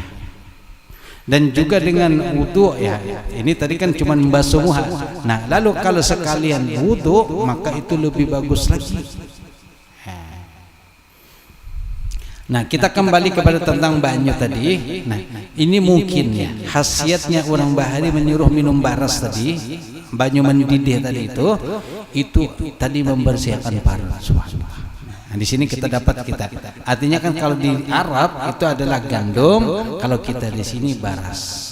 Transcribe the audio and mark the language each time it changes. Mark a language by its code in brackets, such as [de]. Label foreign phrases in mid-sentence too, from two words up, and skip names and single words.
[id] Dan juga dengan wudu ya, ini tadi kan cuma membasuh muka. Nah, lalu kalau sekalian wudu maka itu lebih bagus lagi. Nah, kita kembali kepada tentang banyu tadi. Nah, ini mungkin ya khasiatnya orang Bahari menyuruh minum baras tadi, banyu mendidih tadi itu tadi membersihkan parut. Nah, di sini kita dapat artinya kan kalau di Arab itu adalah gandum, kalau kita di sini baras.